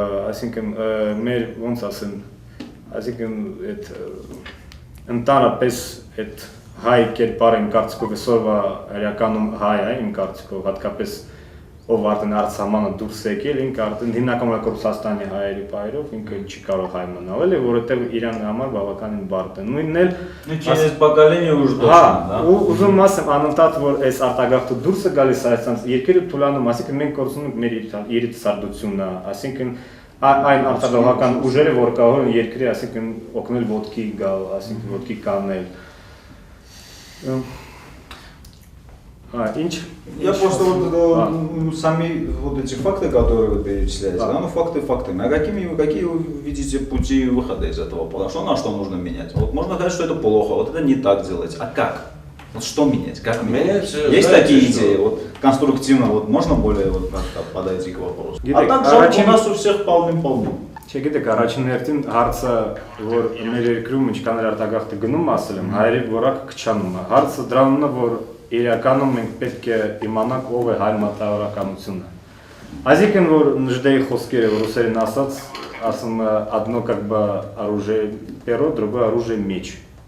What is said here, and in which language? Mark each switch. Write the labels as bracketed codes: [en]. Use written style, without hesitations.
[hy] այսինքն մեր ոնց ասեմ, այսինքն այդ ընդհանրապես այդ հայ կերպարը իմ կարծիքով այսօրվա իրականում հայ է, իմ կարծիքով հատկապես ով արդեն արտասահմանը դուրս եկել, ինքը արդեն հիմնականում Ռուսաստանի հայերի բայրով ինքը չի կարող հայ մնալ, էլի, որովհետև Իրանի համար բավականին բարդ է։ Նույնն էլ [ru] через поколение уже точно, да? [hy] Ուզում ասեմ անընդհատ որ այս արտագաղթը դուրս է գալիս Հայաստանից, երկիրը թուլանում, այսինքն մենք կորցնում ենք մեր երիտասարդությունը, այսինքն այն արտադրողական ուժերը, որ կարող են երկրի, այսինքն օգնել ոտքի գալ, այսինքն ոտքի կանել։ Инч? [ru] Я просто вот сами вот эти факты, которые вы перечисляете, да, ну факты фактами. А какие вы видите пути выхода из этого положения? Что на что нужно менять? Вот можно сказать, что это плохо, вот это не так делать. А как? Вот что менять? Как менять? Есть такие идеи? Вот конструктивно, вот можно более вот как-то подойти к вопросу. А так жалко, у нас у всех полным-полным. [hy] Չգիտեք, առաջին հերթին հարցը, որ մեր երկրում ինչքան էլ արտագաղթը գնում ասել եմ, հայերի որակը քչանում է։ Հարցը դրանն է, որ իրականում մենք պետք է իմանանք ով է հայ մտավորականությունը։ Այսինքն որ Նժդեի խոսքերը ռուսերեն ասած, ասում [ru] одно как бы оружие перо, другое оружие меч։